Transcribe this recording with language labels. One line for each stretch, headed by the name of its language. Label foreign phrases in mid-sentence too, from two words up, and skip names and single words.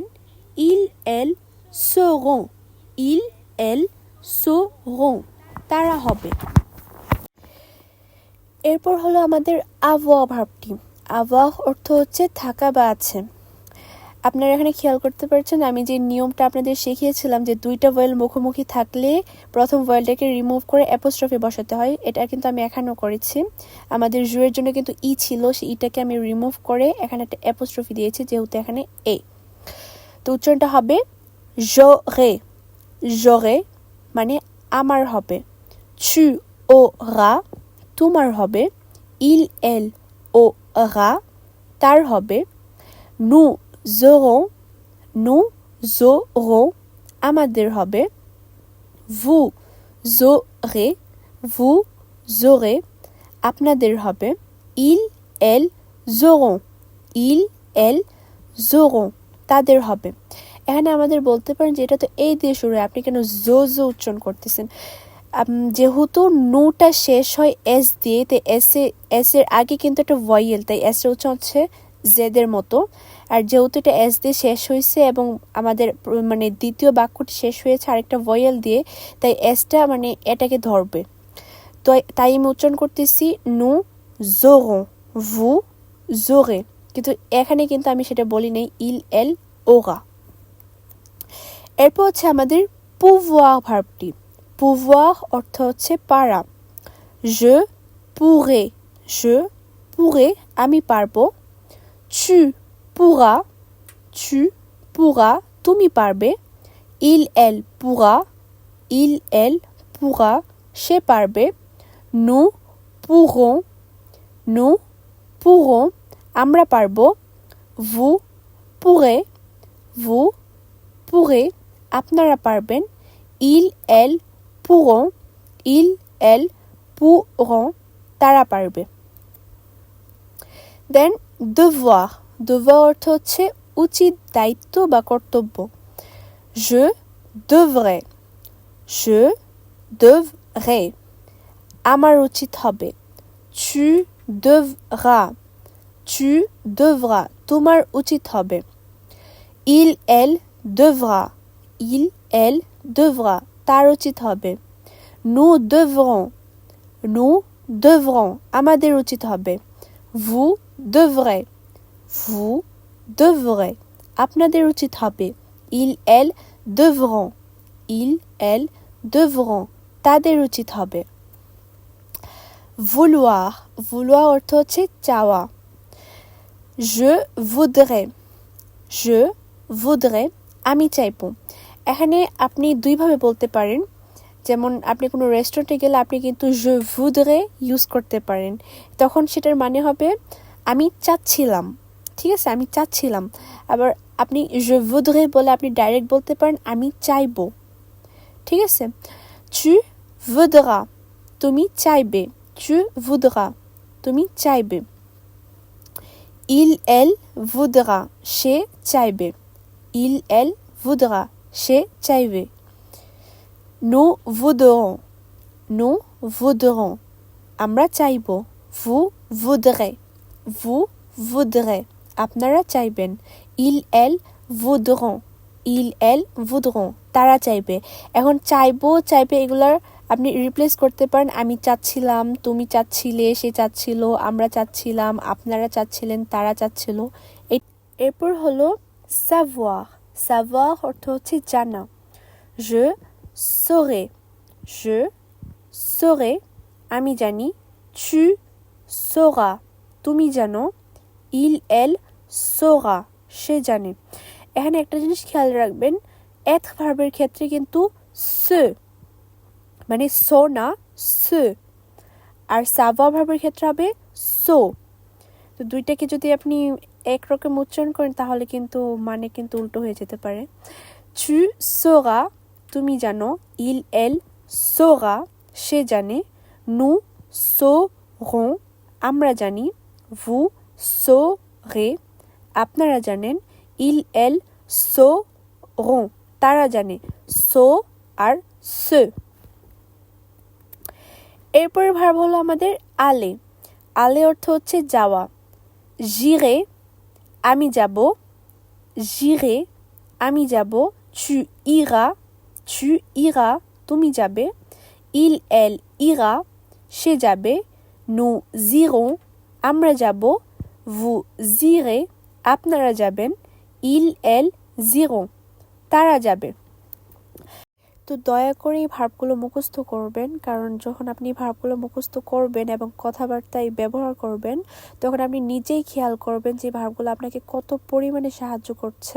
French: ils, elles seront, ils, elles seront
Bangla: তারা হবে। এরপর হলো আমাদের avoir ভার্বটি। avoir অর্থ হচ্ছে থাকা বা আছে। আপনারা এখানে খেয়াল করতে পারছেন আমি যে নিয়মটা আপনাদের শিখিয়েছিলাম যে দুইটা ভয়েল মুখোমুখি থাকলে প্রথম ভয়েলটাকে রিমুভ করে অ্যাপোস্ট্রফি বসাতে হয়, এটা কিন্তু আমি এখানেও করেছি। আমাদের জুয়ের জন্য কিন্তু ই ছিল, সেই ইটাকে আমি রিমুভ করে এখানে একটা অ্যাপোস্ট্রফি দিয়েছি, যেহেতু এখানে এ। তো উচ্চারণটা হবে
French: j'aurai, j'aurai
Bangla: মানে আমার হবে।
French: tu auras
Bangla: তোমার হবে।
French: il, elle aura
Bangla: তার হবে।
French: nous aurons, nous aurons
Bangla: আমাদের হবে।
French: vous aurez, vous aurez
Bangla: আপনাদের হবে।
French: ils, elles auront, ils, elles auront
Bangla: তাদের হবে। এখানে আমাদের বলতে পারেন যে এটা তো এই দিয়ে শুরু হয়, আপনি কেন জো জো উচ্চারণ করতেছেন? যেহেতু নুটা শেষ হয় এস দিয়ে, তাই এস এর আগে কিন্তু একটা ভয়েল, তাই এস এর উচ্চারণ হচ্ছে জেদের মতো। আর যেহেতু এটা এস দিয়ে শেষ হয়েছে এবং আমাদের মানে দ্বিতীয় বাক্যটি শেষ হয়েছে আরেকটা ভয়েল দিয়ে, তাই এসটা মানে এটাকে ধরবে। তো তাই আমি উচ্চারণ করতেছি
French: nous aurons, vous aurez,
Bangla: কিন্তু এখানে কিন্তু আমি সেটা বলি নাই,
French: il, elle aura.
Bangla: এরপর হচ্ছে আমাদের pouvoir ভার্বটি। pouvoir অর্থ হচ্ছে পারা।
French: je pourrai, je pourrai
Bangla: আমি পারবো।
French: tu pourras, tu pourras
Bangla: তুমি পারবে।
French: il, elle pourra, il, elle pourra
Bangla: সে পারবে।
French: nous pourrons, nous pourrons
Bangla: আমরা পারবো।
French: vous pourrez, vous pourrez
Bangla: আপনারা পারবেন।
French: il, elle pourront, il, elle pourront
Bangla: তারা পারবে। দেন
French: devoir, devoir
Bangla: অর্থ হচ্ছে উচিত, দায়িত্ব বা কর্তব্য।
French: je devrais, je devrais
Bangla: আমার উচিত হবে।
French: tu devras, tu devras
Bangla: তোমার উচিত হবে।
French: il, elle devra, il, elle devra
Bangla: তার উচিত হবে।
French: nous devrons, nous devrons
Bangla: আমাদের উচিত হবে।
French: vous devrez, vous devrez
Bangla: আপনাদের উচিত হবে।
French: il, elle devront, il, elle devront
Bangla: তাদের উচিত হবে।
French: vouloir, vouloir
Bangla: অর্থ হচ্ছে চাওয়া।
French: je voudrais, je voudrais
Bangla: আমি চাইবো। এখানে আপনি দুইভাবে বলতে পারেন, যেমন আপনি কোনো রেস্টুরেন্টে গেলে আপনি কিন্তু
French: je voudrais
Bangla: ইউজ করতে পারেন, তখন সেটার মানে হবে আমি চাচ্ছিলাম, ঠিক আছে, আমি চাচ্ছিলাম। আবার আপনি
French: je voudrais
Bangla: বলে আপনি ডাইরেক্ট বলতে পারেন আমি চাইবো, ঠিক আছে।
French: tu voudras,
Bangla: তুমি চাইবে,
French: tu voudras,
Bangla: তুমি চাইবে।
French: Il elle voudra,
Bangla: সে চাইবে।
French: Il elle voudra,
Bangla: সে চাইবে।
French: Nous voudrons, nous voudrons,
Bangla: আমরা চাইবো।
French: Vous voudrez, vous voudrez,
Bangla: আপনারা চাইবেন।
French: Il elle voudront, il elle voudront,
Bangla: তারা চাইবে। এখন চাইবো চাইবে এগুলার আপনি রিপ্লেস করতে পারেন আমি চাচ্ছিলাম, তুমি চাচ্ছিলে, সে চাচ্ছিল, আমরা চাচ্ছিলাম, আপনারা চাচ্ছিলেন, তারা চাচ্ছিল। এরপর হলো
French: savoir, savoir
Bangla: অর্থ হচ্ছে জানা।
French: Je saurai, je saurai,
Bangla: আমি জানি।
French: Tu sauras,
Bangla: তুমি জানো।
French: Il elle saura,
Bangla: সে জানে। এখানে একটা জিনিস খেয়াল রাখবেন, être ভার্বের ক্ষেত্রে কিন্তু se মানে সো না সে, আর savoir ভার্বের ক্ষেত্রে হবে সো। তো দুইটাকে যদি আপনি একরকম উচ্চারণ করেন তাহলে কিন্তু মানে কিন্তু উল্টো হয়ে যেতে পারে।
French: Tu sauras,
Bangla: তুমি জানো।
French: Il elle saura,
Bangla: সে জানে।
French: Nous saurons,
Bangla: আমরা জানি।
French: Vous saurez,
Bangla: আপনারা জানেন।
French: Il elle sauront,
Bangla: তারা জানে। So আর se। এরপরের ভার্ব হলো আমাদের aller, aller অর্থ হচ্ছে যাওয়া। j'irai, আমি যাব। j'irai, আমি যাব।
French: tu iras, tu iras,
Bangla: তুমি যাবে।
French: il elle ira,
Bangla: সে যাবে।
French: nous irons,
Bangla: আমরা যাব।
French: vous irez,
Bangla: আপনারা যাবেন।
French: il elle iront,
Bangla: তারা যাবে। তো দয়া করে এই ভার্বগুলো মুখস্থ করবেন, কারণ যখন আপনি ভার্বগুলো মুখস্থ করবেন এবং কথাবার্তায় ব্যবহার করবেন তখন আপনি নিজেই খেয়াল করবেন যে ভার্বগুলো আপনাকে কত পরিমাণে সাহায্য করছে।